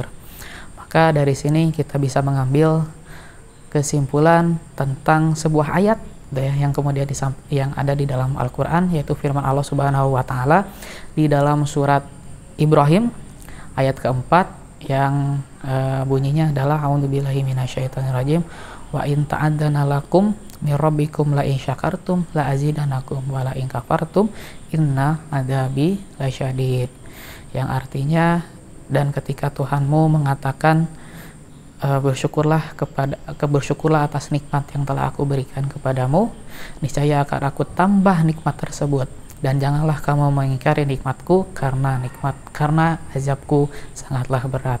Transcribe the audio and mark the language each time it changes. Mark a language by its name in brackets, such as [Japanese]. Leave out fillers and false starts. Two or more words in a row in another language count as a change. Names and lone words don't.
[Indonesian] Maka dari sini kita bisa mengambil kesimpulan tentang sebuah ayat yang kemudian yang ada di dalam Al-Quran, yaitu firman Allah [Arabic] سبحانه وتعالى [Indonesian] di dalam surat Ibrahim ayat keempat, yang bunyinya adalah [Arabic] أعوذ بالله من الشيطان الرجيم وإن تأذن لكم من ربكم لئن شكرتم لأزيدنكم ولئن كفرتم إن عذابي لشديد. [Indonesian] Yang artinya, dan ketika Tuhanmu mengatakan bersyukurlah atas nikmat yang telah aku berikan kepadamu, niscaya akan aku tambah nikmat tersebut, dan janganlah kamu mengingkari nikmatku karena azabku sangatlah berat.